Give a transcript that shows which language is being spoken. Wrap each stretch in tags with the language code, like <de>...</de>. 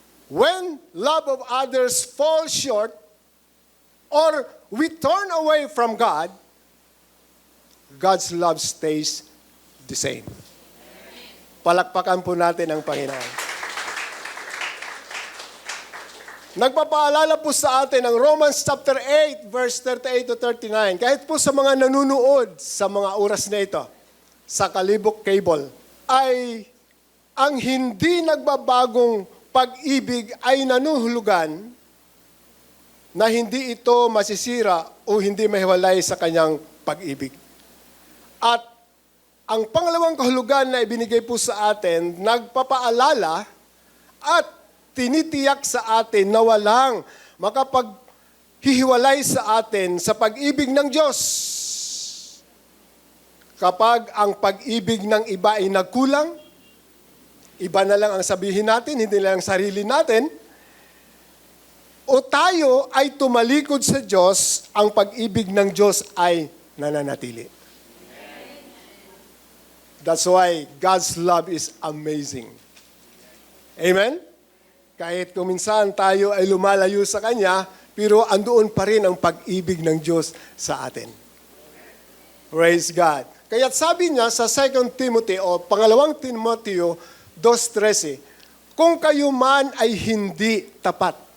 <en>When love of others falls short or we turn away from God, God's love stays the same.</en> <tl>Palakpakan po natin ang Panginoon. Nagpapaalala po sa atin ang Romans chapter 8 verse 38 to 39. Kahit po sa mga nanunood sa mga oras na ito, sa Kalibok Cable, ay ang hindi nagbabagong pag-ibig ay nanuhulugan na hindi ito masisira o hindi mahiwalay sa kanyang pag-ibig. At ang pangalawang kahulugan na ibinigay po sa atin, nagpapaalala at tinitiyak sa atin na walang makapaghihiwalay sa atin sa pag-ibig ng Diyos. Kapag ang pag-ibig ng iba ay nagkulang, iba na lang ang sabihin natin, hindi lang ang sarili natin, o tayo ay tumalikod sa Diyos, ang pag-ibig ng Diyos ay nananatili.</tl> <en>That's why God's love is amazing. Amen?</en> <tl>Kahit kuminsan tayo ay lumalayo sa Kanya, pero andoon pa rin ang pag-ibig ng Diyos sa atin.</tl> <en>Praise God.</en> <tl>Kaya't sabi niya sa 2 Timothy o pangalawang Timoteo 2:13, kung kayo man ay hindi tapat,</tl>